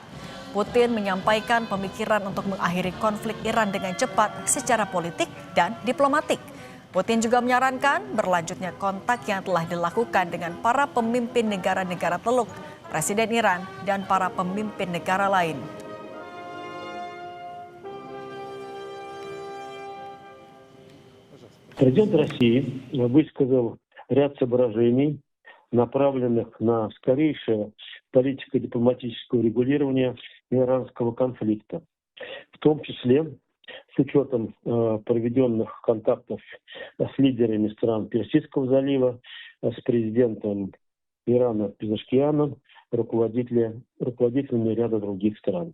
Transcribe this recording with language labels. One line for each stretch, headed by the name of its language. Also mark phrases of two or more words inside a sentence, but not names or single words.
Indonesian: Putin menyampaikan pemikiran untuk mengakhiri konflik Iran dengan cepat secara politik dan diplomatik. Putin juga menyarankan berlanjutnya kontak yang telah dilakukan dengan para pemimpin negara-negara Teluk, Presiden Iran, dan para pemimpin negara lain.
Russian: Президент России высказал ряд соображений, направленных на скорейшее политико-дипломатическое урегулирование иранского конфликта, в том числе с учетом проведенных контактов с лидерами стран Персидского залива, с президентом Ирана Пезешкианом, руководителями ряда других стран.